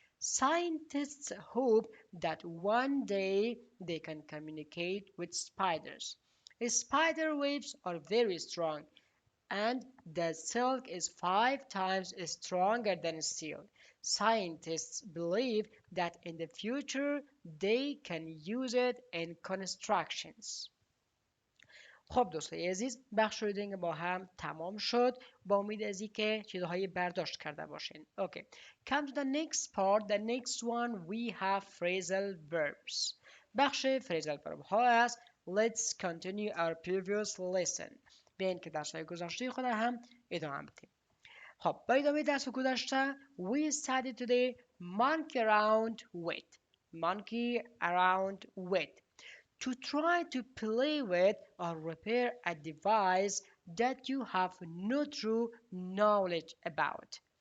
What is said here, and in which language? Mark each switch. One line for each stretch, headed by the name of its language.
English: Scientists hope that one day they can communicate with spiders. Spider webs are very strong and the silk is 5 times stronger than steel. Scientists believe that in the future they can use it in constructions.
Persian: خب دوستای عزیز بخش ریدینگ با هم تمام شد با امید از اینکه چیزهایی برداشت کرده باشین.
English: Okay. Come to the next part. The next one we have phrasal verbs.
Persian: بخش phrasal verb ها است.
English: Let's continue our previous lesson.
Persian: بیاین که درس های گذشته خود هم ادامه بدیم. خب با ادامه درس گذشته
English: we studied today monkey around with. Monkey around with. To try to play with or repair a device that you have no true knowledge about.